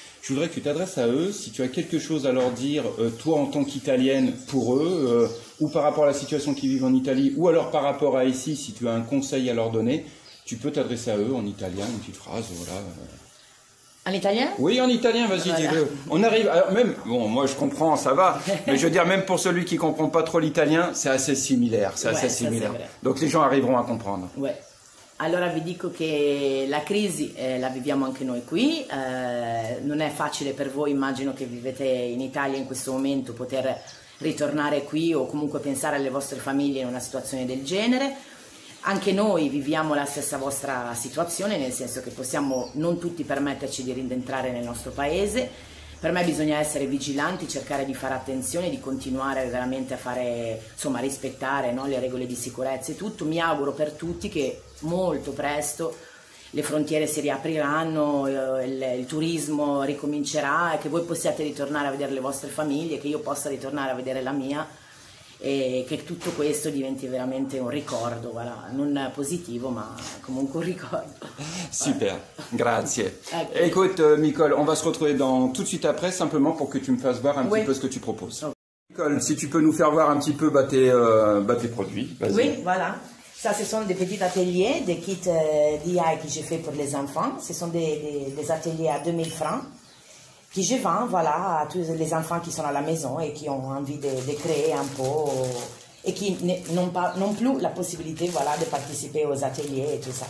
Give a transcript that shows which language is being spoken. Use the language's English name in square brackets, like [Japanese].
[French] Je voudrais que tu t'adresses à eux, si tu as quelque chose à leur dire, toi en tant qu'Italienne, pour eux, ou par rapport à la situation qu'ils vivent en Italie, ou alors par rapport à ici, si tu as un conseil à leur donner, tu peux t'adresser à eux en italien, une petite phrase, voilà. En italien? Oui, en italien, vas-y, voilà. Dis-le. On arrive, alors même, bon, moi je comprends, ça va, mais je veux dire, même pour celui qui ne comprend pas trop l'italien, c'est assez similaire, Donc les gens arriveront à comprendre. Ouais. [Italian] Allora vi dico che la crisi la viviamo anche noi qui, non è facile per voi, immagino che vivete in Italia in questo momento, poter ritornare qui o comunque pensare alle vostre famiglie in una situazione del genere. Anche noi viviamo la stessa vostra situazione, nel senso che possiamo non tutti permetterci di rientrare nel nostro paese. Per me bisogna essere vigilanti, cercare di fare attenzione, di continuare veramente a fare, insomma, rispettare, no, le regole di sicurezza e tutto. Mi auguro per tutti che molto presto le frontiere si riapriranno, il turismo ricomincerà e che voi possiate ritornare a vedere le vostre famiglie, che io possa ritornare a vedere la mia e che tutto questo diventi veramente un ricordo, voilà, non positivo ma comunque un ricordo. Super, grazie. [French] Écoute Micol, on va se retrouver tout de suite après, simplement pour que tu me fasses voir un petit peu ce que tu proposes. Micol, si tu peux nous faire voir un petit peu tes produits. Oui, voilà. Ça, ce sont des petits ateliers, des kits DIY que j'ai fait pour les enfants. Ce sont des ateliers à 2000 francs. Que je vends, voilà, à tous les enfants qui sont à la maison et qui ont envie de créer un peu et qui n'ont pas non plus la possibilité, voilà, de participer aux ateliers et tout ça.